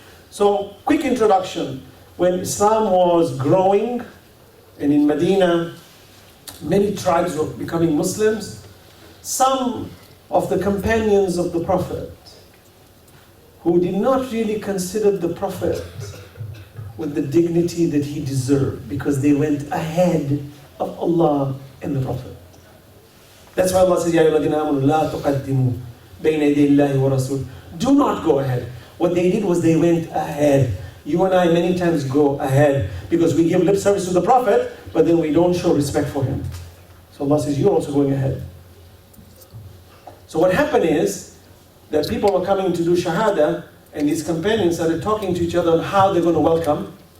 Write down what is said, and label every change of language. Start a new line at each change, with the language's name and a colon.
English: So, quick introduction. When Islam was growing, and in Medina, many tribes were becoming Muslims, some of the companions of the Prophet, who did not really consider the Prophet with the dignity that he deserved, because they went ahead of Allah and the Prophet. That's why Allah says,
Arabic: يَا أَيُّهَا الَّذِينَ آمَنُوا لَا تُقَدِّمُوا بَيْنَ يَدَيِ اللَّهِ وَرَسُولِهِ.
English: Do not go ahead. What they did was they went ahead. You and I many times go ahead because we give lip service to the Prophet, but then we don't show respect for him. So Allah says, you're also going ahead. So what happened is that people were coming to do Shahada, and these companions started talking to each other on how they're going to welcome.